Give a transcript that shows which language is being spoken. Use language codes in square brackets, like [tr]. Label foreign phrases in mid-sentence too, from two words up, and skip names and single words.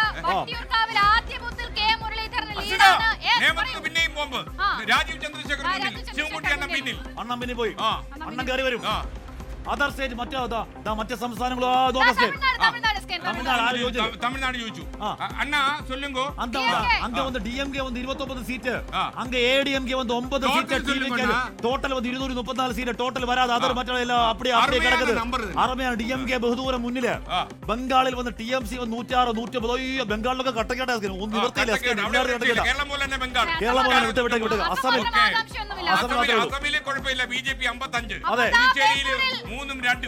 [ml] വട്ടിയൂർക്കാവിൽ ആദ്യ ബൂത്തിൽ കെ മുരളീധരൻ ലീഡാണ്. പിന്നെയും ബോംബ്. രാജീവ് ചന്ദ്രശേഖർ മുന്നിൽ, ശിവൻകുട്ടി അണ്ണൻ പിന്നിൽ. അണ്ണൻ പിന്നിൽ പോയി. അണ്ണൻ കയറി വരും. [en] other state [ml] മറ്റേ സംസ്ഥാനങ്ങളോ തമിഴ്നാട് ചോദിച്ചു. [ta] അണ്ണാ சொல்லுங்க. அங்க வந்து DMK வந்து 29 சீட், அங்க ADMK வந்து 9 சீட், டோட்டல் வந்து 234 சீட் டோட்டல் வராது. அதர் மற்ற எல்லாம் அப்படியே கிடக்குது. [ml] അറബിയാണ് DMK ബഹുദൂരം മുന്നില്. ബംഗാളിൽ വന്ന് TMC വന്ന് 106 110. ബംഗാളിലൊക്കെ കട്ടക്കട്ട ഒന്നും നിവർത്തിയില്ല. കേരളം പോലെ തന്നെ ബംഗാൾ. കേരളം പോലെ വിട്ട് അസമിലെ കുഴപ്പമില്ല. BJP 55. പുതുച്ചേരിയിൽ 3ഉം 2ഉം.